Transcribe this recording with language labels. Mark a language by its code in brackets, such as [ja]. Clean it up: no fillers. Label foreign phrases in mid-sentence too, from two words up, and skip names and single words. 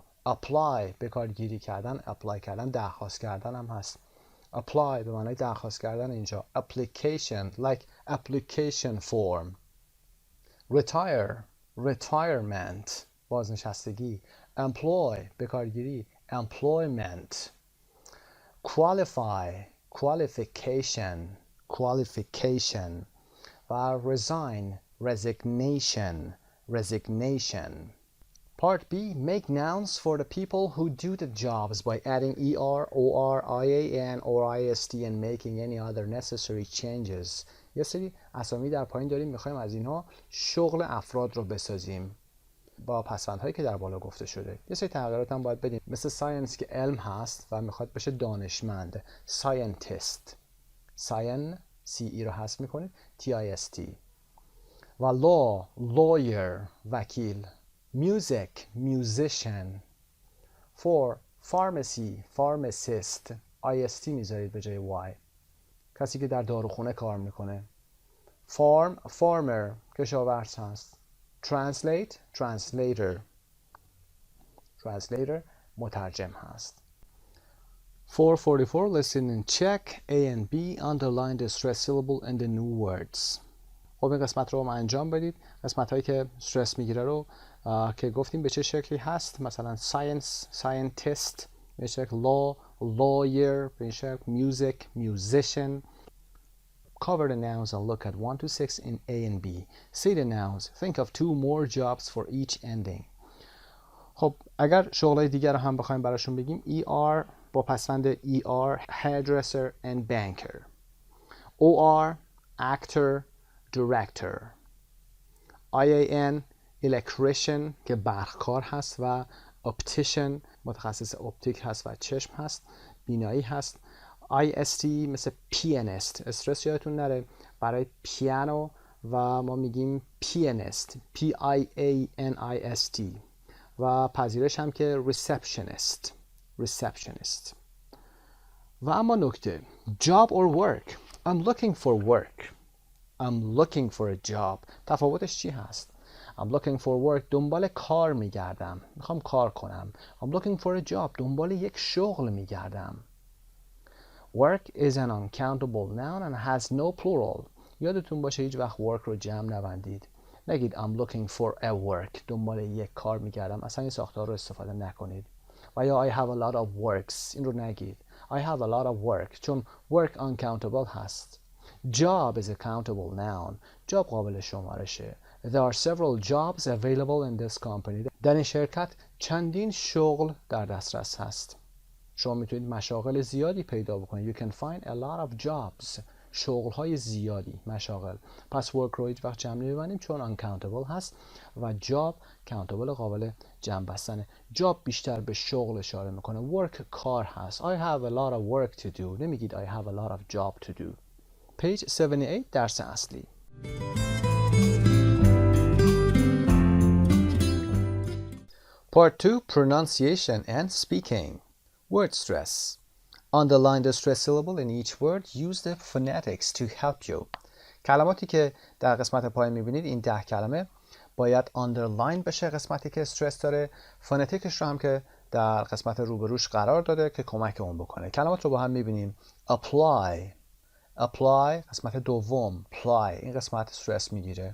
[fa] apply به کارگیری کردن. apply کردن درخواست کردن هم هست. apply به معنای درخواست کردن اینجا. [en] application like application form. retire retirement بازنشستگی. [fa] employ به کارگیری. employment. [en] qualify qualification qualification و resign resignation resignation. Part B. Make nouns for the people who do the jobs by adding er, or, ian, or ist and making any other necessary changes. [fa] یه سری اسامی در پایین داریم میخوایم از اینها شغل افراد رو بسازیم با پسوندهایی که در بالا گفته شده. یه سری تغییرات هم باید بدیم. مثل ساینس که علم هست و میخواد بشه دانشمند. scientist. ساین ce رو حذف میکنید. tist. و [en] law lawyer [fa] وکیل. [en] music musician. for pharmacy pharmacist ist [fa] میذارید به جای [en] y. [fa] کسی که در داروخونه کار میکنه. [en] farm farmer [fa] کشاورز هست. [en] translate translator translator [fa] مترجم هست. [en] 444 listen and check A and B underline the stress syllable and the new words. [fa] خب این قسمت رو انجام بدید. قسمت هایی که استرس میگیره رو که گفتیم به چه شکلی هست. مثلا [en] science scientist [fa] به شکل. [en] law lawyer [fa] به شکل. [en] music musician. Cover the nouns and look at 1 to 6 in A and B. Say the nouns. Think of 2 more jobs for each ending. [fa] خب اگر شغلای دیگر رو هم بخوایم براشون بگیم. [en] ER [fa] با پسوند [en] ER hairdresser and banker. OR actor director. [fa] IAN electrician که برقکار هست و optician متخصص اپتیک هست و چشم هست. بینایی هست. IST مثل pianist. استرس یادتون نره برای پیانو و ما میگیم pianist Pianist و پذیرش هم که receptionist و اما نکته [en] job or work I'm looking for a job [fa] تفاوتش چی هست؟ [en] I'm looking for work [fa] دنبال کار میگردم، میخوام کار کنم. [en] I'm looking for a job [fa] دنبال یک شغل میگردم. [en] Work is an uncountable noun and has no plural. [fa] یادتون باشه هیچ وقت work رو جمع نبندید. نگید [en] I'm looking for a work [fa] دنبال یک کار میگردم، اصلا این ساختار رو استفاده نکنید. و یا [en] I have a lot of works [fa] این رو نگید. [en] I have a lot of work چون work uncountable هست. Job is a countable noun. job [fa] قابل شمارشه. [en] There are several jobs available in this company. [fa] در این شرکت چندین شغل در دسترس هست. شما میتونید مشاغل زیادی پیدا بکنید. [en] You can find a lot of jobs. [fa] شغل‌های زیادی، مشاغل. پس work رو هیچ وقت جمع نمی‌بندیم چون uncountable هست و job countable قابل جمع بستنه. job بیشتر به شغل اشاره میکنه. work کار هست. [en] I have a lot of work to do. نمیگید I have a lot of job to do. [fa] page 78 درس اصلی. [en] Part 2 Pronunciation and Speaking. Word stress. Underline the stress syllable in each word. Use the phonetics to help you. [fa] کلماتی که در قسمت پایین میبینید این 10 کلمه باید underline بشه، قسمتی که استرس داره. فونتیکش رو هم که در قسمت روبروش قرار داده که کمک اون بکنه. کلمات رو با هم میبینیم. apply قسمت دوم apply این قسمت استرس میگیره.